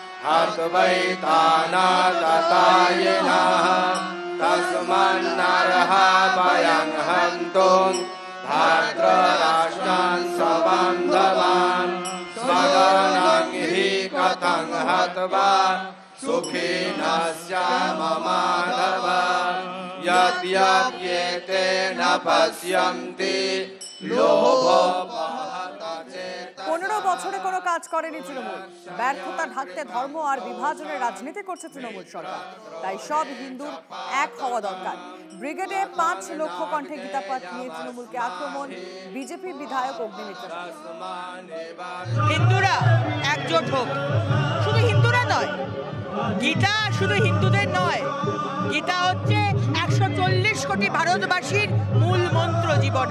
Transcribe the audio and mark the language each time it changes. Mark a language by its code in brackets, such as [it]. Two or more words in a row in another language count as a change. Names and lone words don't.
[sa] हत्वैतानाततायिनः तस्मान्नरः वयं हन्तुं धार्तराष्ट्रान् स्वबान्धवान् स्वजनं हि कथं हत्वा सुखिनः स्याम माधव यद्यप्येते न पश्यन्ति लोभोपहत चेतसः। [bn] 15 বছরে কোনো কাজ করেনি তৃণমূল। ব্যর্থতা ঢাকতে ধর্ম আর বিভাজনের রাজনীতি করছে তৃণমূল সরকার। তাই সব হিন্দুর এক হওয়া দরকার। ব্রিগেডে 5 লক্ষ কণ্ঠে গীতা পাঠ নিয়ে তৃণমূলকে আক্রমণ, বিজেপি বিধায়ক অগ্নিমিত্র। হিন্দুরা একজোট হোক, শুধু হিন্দুরা নয়, গীতা শুধু হিন্দুদের নয়, গীতা হচ্ছে 140 কোটি ভারতবাসীর মূল মন্ত্র জীবনে।